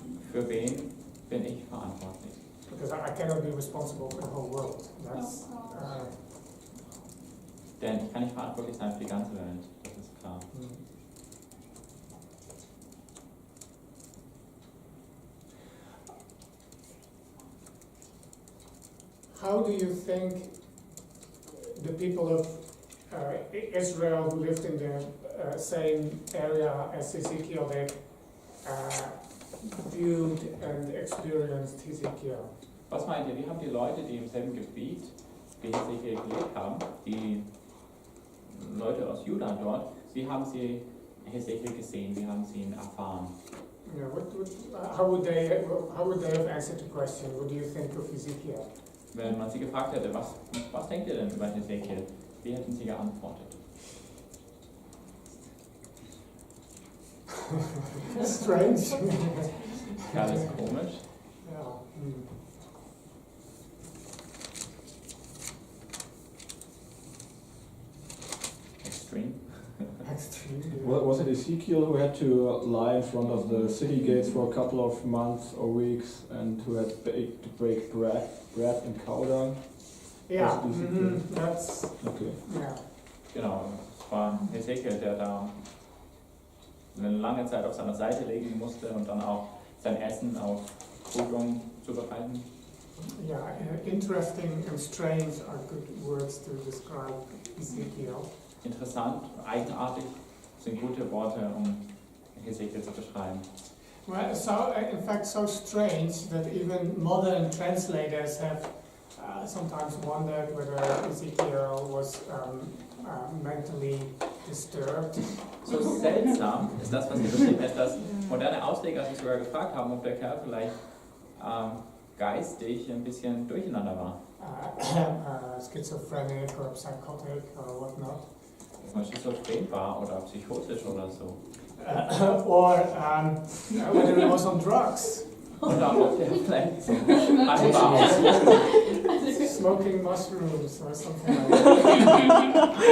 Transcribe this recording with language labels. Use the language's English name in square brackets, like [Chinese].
[German] Für wen bin ich verantwortlich? [English] Because I cannot be responsible for the whole world. That's [German] Denn ich kann nicht verantwortlich sein für die ganze Welt, das ist klar. [English] How do you think the people of Israel who lived in the same area as Ezekiel, they viewed and experienced Ezekiel? [German] Was meint ihr, wie haben die Leute, die im selben Gebiet wie Hesekiel gelebt haben, die Leute aus Juda dort, wie haben sie Hesekiel gesehen, wie haben sie ihn erfahren? [English] Yeah, how would they have answered the question? What do you think of Ezekiel? [German] Wenn man sie gefragt hätte, was denkt ihr denn über Hesekiel, wie hätten sie geantwortet? [English] Strange. [German] Ja, das ist komisch. [English] Yeah. Extreme. Extreme. Was it Ezekiel who had to lie in front of the city gates for a couple of months or weeks and who had to break bread in cow dung? Yeah, that's Okay. yeah. [German] Genau, es war Hesekiel, der da eine lange Zeit auf seiner Seite legen musste und dann auch sein Essen auf Kuhdung zubereiten. [English] Yeah, interesting and strange are good words to describe Ezekiel. [German] Interessant, eigenartig sind gute Worte, um Hesekiel zu beschreiben. [English] Well, so in fact, so strange that even modern translators have sometimes wondered whether Ezekiel was mentally disturbed. [German] So seltsam ist das, was hier beschrieben ist, dass moderne Ausleger sich sogar gefragt haben, ob der Kerl vielleicht geistig ein bisschen durcheinander war. [English] Schizophrenic or psychotic or whatnot. [German] Dass man schizophren war oder psychotisch oder so. [English] Or whether he was on drugs. [German] Oder ob der vielleicht war. [English] Smoking mushrooms or something like that.